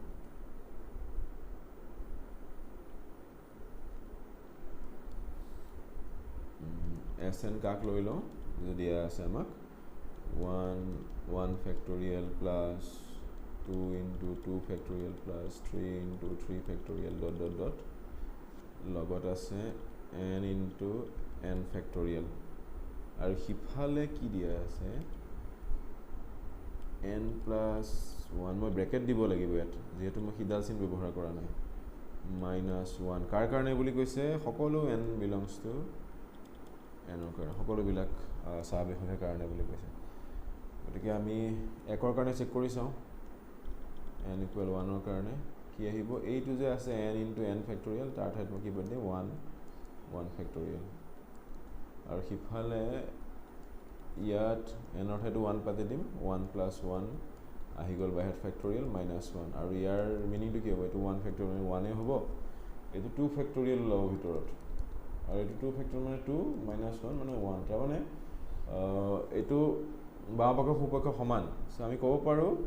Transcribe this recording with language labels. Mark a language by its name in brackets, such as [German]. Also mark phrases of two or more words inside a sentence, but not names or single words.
[Assamese] sn কাক লৈ লওঁ যদি আছে আমাক [English] 1 factorial plus 2 into 2 factorial plus 3 into 3 factorial ... [Assamese] লগত আছে [English] n into n factorial [Assamese] আৰু হিফালে কি দিয়া আছে [English] n plus 1 [Assamese] মই ব্ৰেকেট দিব লাগিব ইয়াত যেহেতু মই হিডাল চিন ব্যৱহাৰ কৰা নাই -1 কাৰ কাৰণে বুলি কৈছে সকলো [English] n belongs to n [Assamese] ৰ কাৰণে সকলো বিলাক স্বাভাৱিকৰ কাৰণে বুলি কৈছে গতিকে আমি একৰ কাৰণে চেক কৰি চাও [English] n equal 1 [Assamese] ৰ কাৰণে কি আহিব এইটো যে আছে [English] n into n factorial [Assamese] তাৰ ঠাইত মই কি বনাই 1 factorial আৰু হিফালে ইয়াত n ৰ ঠাইত 1 পাতি দিম 1 plus 1 আহি গল বাহিৰত factorial -1 আৰু ইয়াৰ মিনিংটো কি হ'ব এটো 1 factorial 1 এ হ'ব এটো 2 factorial লও ভিতৰত আৰু এটো 2 factorial মানে 2 -1 মানে 1 তাৰ মানে এটো বামপক্ষৰ সোঁপক্ষ সমান সো আমি ক'ব পাৰো